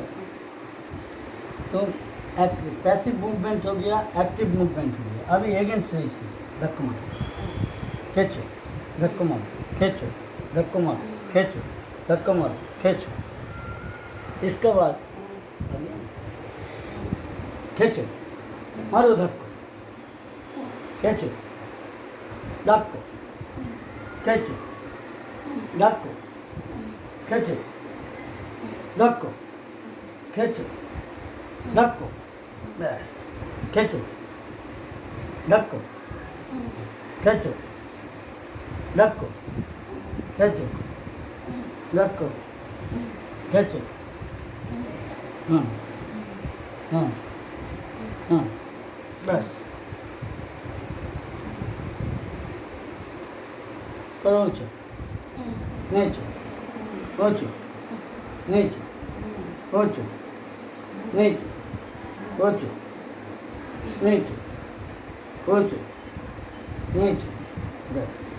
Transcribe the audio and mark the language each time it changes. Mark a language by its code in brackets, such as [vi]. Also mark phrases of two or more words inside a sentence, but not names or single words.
[hi] तो [en] passive movement [hi] हो गया, [en] active movement [hi] हो गया। अभी अगेंस्ट है, इसे धक्का मार, खींचो, धक्का मार, खींचो, धक्का मार, खींचो, धक्का मार, खींचो। इसके बाद खींचो, मारो धक्को, खींचो, धक्को, खींचो, धक्को, खींचो, धक्को, खींचो, धक्को, बस। खींचो, धक्को, खींचो, धक्को, खींचो, धक्को, खींचो, हाँ हाँ हाँ, बस। करो ऊंचे नीचे ऊंचे नीचे ऊंचे नीचे ऊंचे नीचे ऊंचे नीचे, बस।